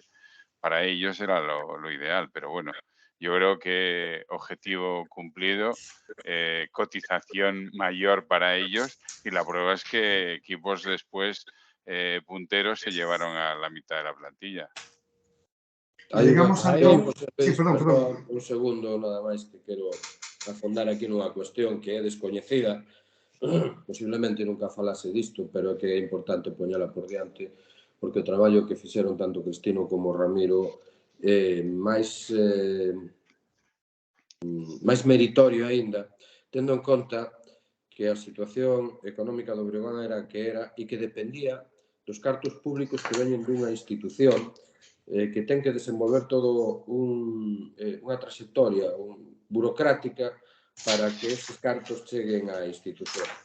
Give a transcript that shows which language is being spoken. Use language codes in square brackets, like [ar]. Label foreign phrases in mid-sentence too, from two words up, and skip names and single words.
[es] Para ellos era lo ideal, pero bueno, yo creo que objetivo cumplido, cotización mayor para ellos, y la prueba es que equipos después punteros se llevaron a la mitad de la plantilla. Llegamos a... Sí, perdón. [gl] Un segundo, nada máis, que quero afondar aquí nunha cuestión que é descoñecida. Posiblemente nunca falase disto, pero que é importante poñela por diante, porque o traballo que fixeron tanto Cristino como Ramiro é máis meritorio aínda, tendo en conta que a situación económica do Breogán era a que era e que dependía dos cartos públicos que veñen dunha institución que ten que desenvolver todo unha trayectoria burocrática para que esos cartos cheguen á institución.